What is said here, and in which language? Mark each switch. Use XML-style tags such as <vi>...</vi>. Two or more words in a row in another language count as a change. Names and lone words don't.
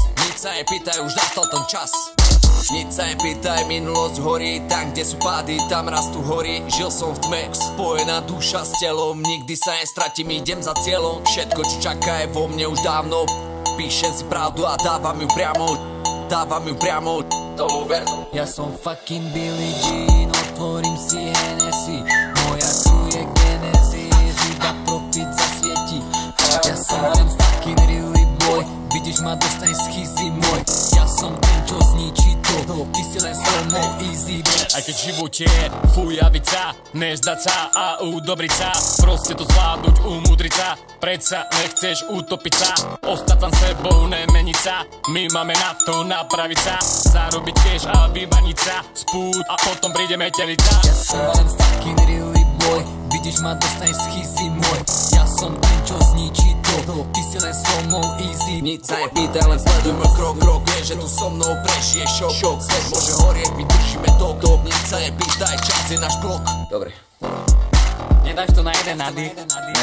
<sk>Nič sa nepýtaj, už nastal ten čas. Nič sa nepýtaj, minulosť horí. Tam, kde sú pády, tam rastú hory. Žil som v tme, spojená duša s telom. Nikdy sa nestratím, idem za cieľom. Všetko, čo čaká, je vo mne už dávno. Píšem si pravdu a dávam ju priamo. Dávam ju priamo, tomu ver. Ja som fucking Billie Jean, otvorím si Hennessy. Moja crew je Genesis, iba profit zasvieti. Ja som ten</sk> <en>fucking really boy,</en> <sk>vidíš ma, dostaň schizy môj. Ja som ten, čo zničí to, ty si len so mnou</sk> <en>easy boy.</en> <sk>Aj keď v živote je fujavica, nezdať sa a udobriť sa. Proste to zvládnuť, umudriť sa. Predsa nechceš utopiť sa, ostať tam sebou, nemeniť sa. My máme na to napraviť sa, zarobiť cash a vybaniť sa. Spút a potom príde metelica. Ja som ten</sk> <en>fucking really boy,</en> <sk>vidíš ma, dostaň schizy môj. Ja som ten, čo zničí to, ty si len so mnou easy. Nič sa nepýtaj, len sleduj môj krok, vieš, že tu so mnou prežiješ šok. Svet môže horieť, my držíme top. Nič sa nepýtaj, čas je náš blok. Dobre. Nedáš to na jeden nádych?</sk>